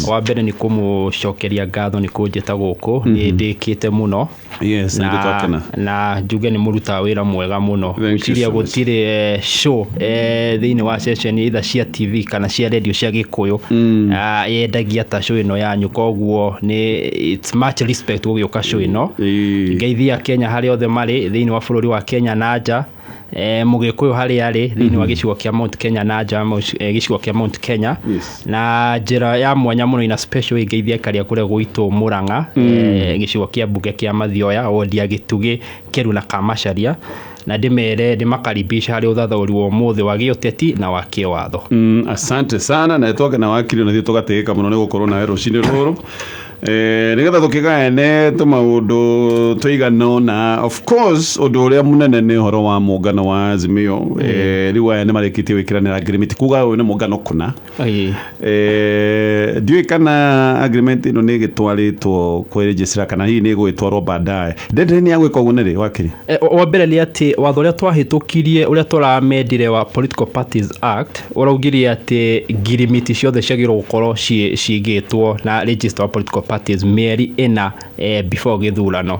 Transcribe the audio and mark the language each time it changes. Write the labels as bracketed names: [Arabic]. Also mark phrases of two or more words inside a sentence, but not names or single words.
[Kikuyu] Wa mbere ni kũmũcokeria ngatho ni kũnjĩta gũkũ nĩ ndĩkĩte mũno. Yes, na njuge nĩ mũruta wĩra mwega mũno. Ciria gũtirĩ show thĩinĩ wa session either cia TV kana cia radio cia Gĩkũyũ yendagia ta show ĩno yanyu, koguo ni [English] it's much respect [Kikuyu] gũgĩũka show ĩno. Ngeithia Kenya harĩa othe marĩ thĩinĩ wa bũrũri wa Kenya na nja. Mũgĩkũyũ harĩa arĩ thĩinĩ wa gĩcigo kĩa Mount Kenya na nja gĩcigo kĩa Mount Kenya. Na njĩra ya mwanya mũno ina special ngeithia karĩa kũrĩa gwitũ Mũrang'a gĩcigo kĩa mbunge kĩa Mathioya wodi ya Gĩtugĩ Keru na Kamacharia, na ndĩmakaribisha harĩ ũthathaũri wa ũmũthĩ wa gĩũteti na wa kĩwatho. [Swahili] Asante sana, [Kikuyu] na tũke na wakiri na tũgatĩĩka mũno nĩ gũkorwo nawe rũcinĩ rũrũ. Nigetha tũkĩgaene tũmaũndũ tũigana na of course ũndũ ũrĩa mũnene nĩ ũhoro wa mũngano wa Azimio. Rĩu aya nĩ marĩkĩtie gwĩkĩranĩra agreement, kuga ũyũ nĩ mũngano kũna. Ndiũĩ kana agreement ĩno nĩ ĩgĩtwarĩtwo kwĩrĩnjĩcĩra kana hihi nĩ ĩgũgĩtwarwo baadaye. Ndende nĩ agwĩka ũguo nĩrĩ wakiri? Wa mbere nĩ atĩ watho ũrĩa twahĩtũkirie ũrĩa tũramendire wa [English] Political Parties [Kikuyu] Act ũraugirie atĩ ngirimiti ciothe ciagĩrĩirwo gũkorwo ciigĩtwo na register wa political parties mĩeri ĩna before gĩthurano.